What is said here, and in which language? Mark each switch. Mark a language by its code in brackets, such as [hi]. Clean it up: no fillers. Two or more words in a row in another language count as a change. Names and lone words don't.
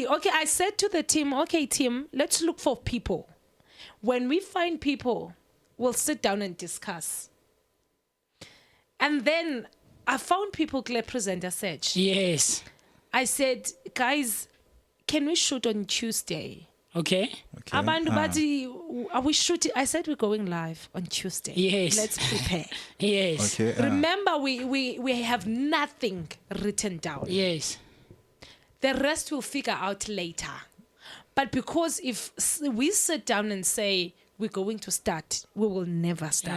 [en] Okay, I said to the team, okay, team, let's look for people. When we find people, we'll sit down and discuss. And then I found people, Claire Presenter said. Yes. I said, guys, can we shoot on Tuesday? Okay. [zu] Abantu bathi, [en] are we shooting? I said we're going live on Tuesday. Yes. Let's prepare. Yes. Okay. Remember, we have nothing written down. Yes. The rest we'll figure out later. But because if we sit down and say we're going to start, we will never start.